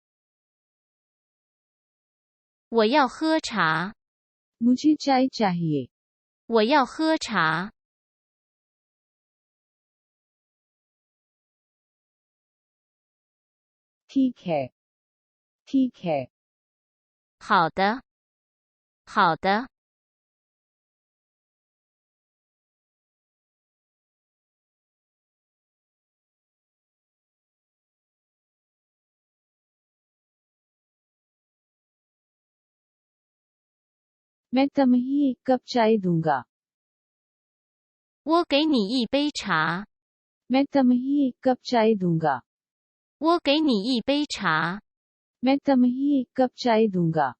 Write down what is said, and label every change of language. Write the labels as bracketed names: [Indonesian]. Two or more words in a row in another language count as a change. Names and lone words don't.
[Chinese] 我要喝茶， [Hindi] मुझे चाय चाहिए। [Chinese] 我要喝茶。 [Hindi] ठीक है। ठीक है। [Chinese] 好的，好的， [Hindi] मैं तुम्हें एक कप चाय दूंगा। [Chinese] 我给你一杯茶， [Hindi] मैं तुम्हें एक कप चाय दूंगा। [Chinese] 我给你一杯茶， [Hindi] मैं तुम्हें एक कप चाय दूंगा।